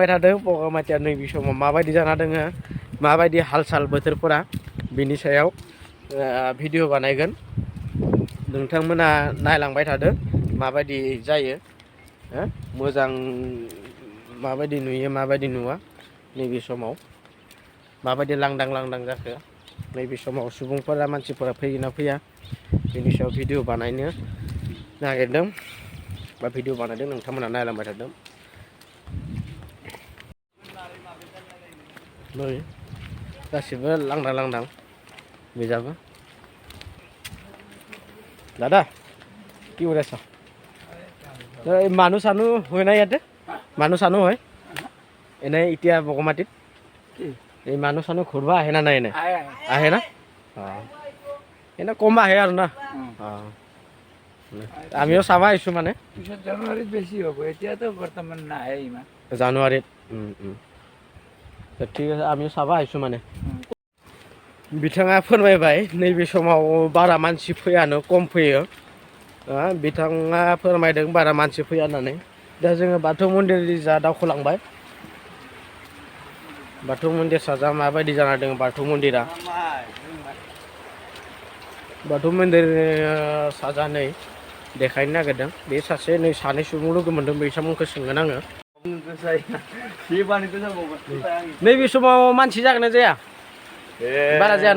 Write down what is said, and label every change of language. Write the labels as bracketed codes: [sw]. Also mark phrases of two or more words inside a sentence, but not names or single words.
[brx] थादों बगामाथिया नैबे समाव माबायदि जाना दोङो माबायदि हाल साल बोथोरफोरा बिनि सायाव भिडिअ बानायगोन नोंथांमोना नायलांबाय थादो माबायदि जायो मोजां माबायदि नुयो माबायदि नुवा नैबे समाव माबायदि लांदां जाखो नैबे समाव सुबुंफोरा मानसिफोरा फैयोना फैया बिनि सायाव भिडिअ बानायनो नागिरदों बा भिडिअ बानायदों नोंथांमोना नायलांबाय थादों नै गासिबो लांदां बिजाबो दादा [as] কি কৰি আছ মানুহ চানুহ হয় নাই ইয়াতে মানুহ চানুহ হয় এনেই এতিয়া বগামাটিত এই মানুহ চানুহ ঘূৰিব আহে না নাই এনে আহে না অঁ এনে কম আহে আৰু না অঁ আমিও চাব আহিছোঁ মানে জানুৱাৰীত বেছি হ'ব এতিয়াতো বৰ্তমান নাহে ইমান জানুৱাৰীত ঠিক আছে আমিও চাব আহিছোঁ মানে [brx] बिथाङा फोरमायबाय नैबे समाव बारा मानसि फैयानो खम फैयो बिथाङा फोरमायदों बारा मानसि फैया होननानै दा जोङो बाथौ मन्दिर जा दावखोलांबाय बाथौ मन्दिर साजा माबायदि जाना दङ बाथौ मन्दिरा बाथौ मन्दिर साजानै देखायनो नागिरदों बे सासे नै सानै सुबुं लोगो मोन्दों बिथांमोनखौ सोंगोन आङो नैबे समाव मानसि जागोन ना जाया बारा जायाना